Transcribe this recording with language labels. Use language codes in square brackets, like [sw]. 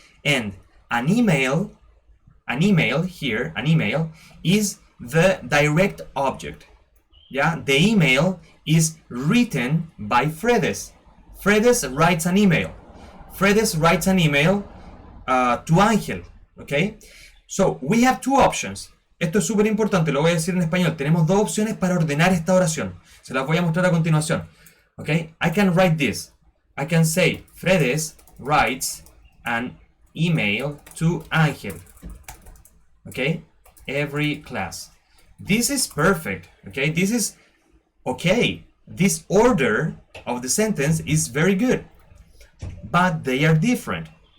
[en] And an email here, an email is the direct object. Yeah, the email is written by Fredes. Fredes writes an email. Fredes writes an email to Angel, okay? So we have two options. [es] Esto es súper importante, lo voy a decir en español. Tenemos dos opciones para ordenar esta oración. Se las voy a mostrar a continuación. [en] Okay? I can write this. I can say Fredes writes an email to Angel. Okay? Every class. This is perfect. Okay? This is okay. This order of the sentence is very good. But they are different.